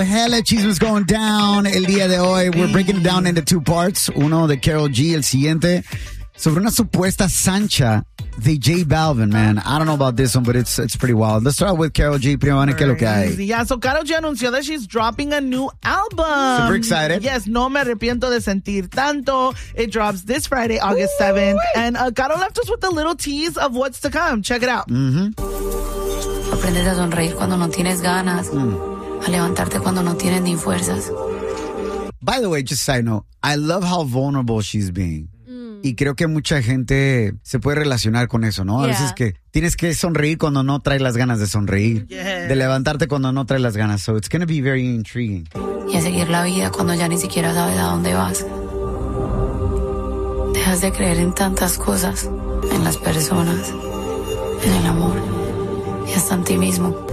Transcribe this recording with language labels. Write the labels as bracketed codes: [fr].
[en] Hella chismes going down [es] el día de hoy. [en] We're breaking it down into two parts. [es] Uno de Karol G, el siguiente sobre una supuesta sancha de J Balvin, man. [en] I don't know about this one, but it's pretty wild. Let's start with Karol G. [es] Primero, ¿qué es lo que hay? [en] Yeah, so Karol G anunció that she's dropping a new album. Super excited. Yes, [es] no me arrepiento de sentir tanto. [en] It drops this Friday, August 7th. Ooh, and Karol left us with a little tease of what's to come. Check it out. Mm-hmm. [es] Aprendes a sonreír cuando no tienes ganas, a levantarte cuando no tienes ni fuerzas. [en] By the way, just a side note, I love how vulnerable she's being. [es] Y creo que mucha gente se puede relacionar con eso, ¿no? Yeah. A veces que tienes que sonreír cuando no traes las ganas de sonreír, de levantarte cuando no traes las ganas. [en] So it's going to be very intriguing. [es] Y a seguir la vida cuando ya ni siquiera sabes a dónde vas. Dejas de creer en tantas cosas, en las personas, en el amor y hasta en ti mismo.